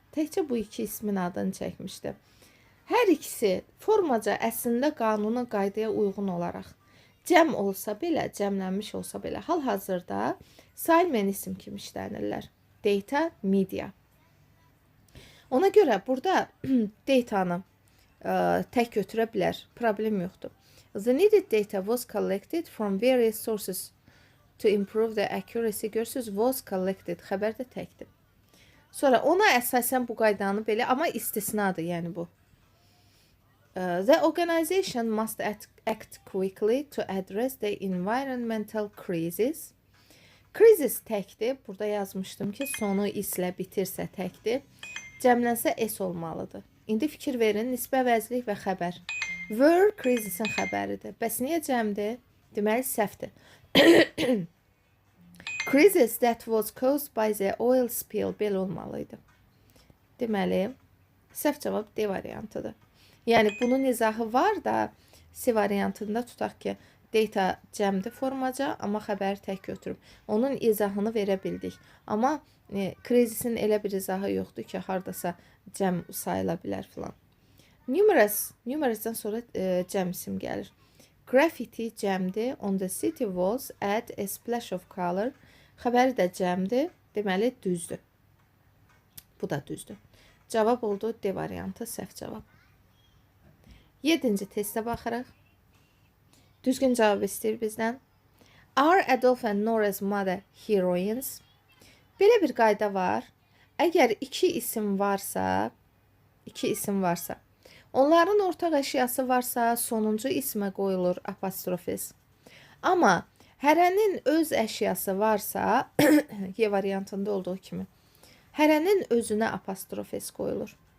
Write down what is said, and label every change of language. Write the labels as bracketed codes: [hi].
[az] Təkcə bu iki ismin adını çəkmişdi. Hər ikisi formaca əslində qanuna, qaydaya uyğun olaraq cəm olsa belə, cəmlənmiş olsa belə, hal-hazırda saymən isim kimi işlənirlər. Data, media. Ona görə burada datanı tək götürə bilər, problem yoxdur. [en] The needed data was collected from various sources to improve the accuracy. [az] Görürsünüz, was collected, xəbər də təkdir. Sonra ona əsasən bu qaydanı belə, amma istisnadır, yəni bu. [en] The organization must act quickly to address the environmental crisis. [az] Crisis təkdir. Burada yazmışdım ki, sonu islə bitirsə təkdir. Cəmlənsə S olmalıdır. İndi fikir verin, nisbə vəzlik və xəbər. Were crisisin xəbəridir. Bəs niyə cəmdir? Deməli, səhvdir. [en] Crisis that was caused by the oil spill [az] belə olmalıydı. Deməli, səhv cavab D variantıdır. Yəni, bunun izahı var da, C variantında tutaq ki, data cəmdir formaca, amma xəbəri tək götürüb. Onun izahını verə bildik. Amma krizisin elə bir izahı yoxdur ki, haradasa cəm sayıla bilər filan. Numerous-dan sonra cəm isim gəlir. Graffiti cəmdir. [en] On the city walls add a splash of color. [az] Xəbəri də cəmdir. Deməli, düzdür. Bu da düzdür. Cavab oldu D variantı, səhv cavab. 7-ci testə baxırıq. Düzgün cavab istəyir bizdən. [en] Are Adolf and Nora's mother heroines? [az] Belə bir qayda var. Əgər iki isim varsa, onların ortaq əşyası varsa, sonuncu ismə qoyulur apostrofis. Amma hərənin öz əşyası varsa, Y variantında olduğu kimi, hərənin özünə apostrofis qoyulur.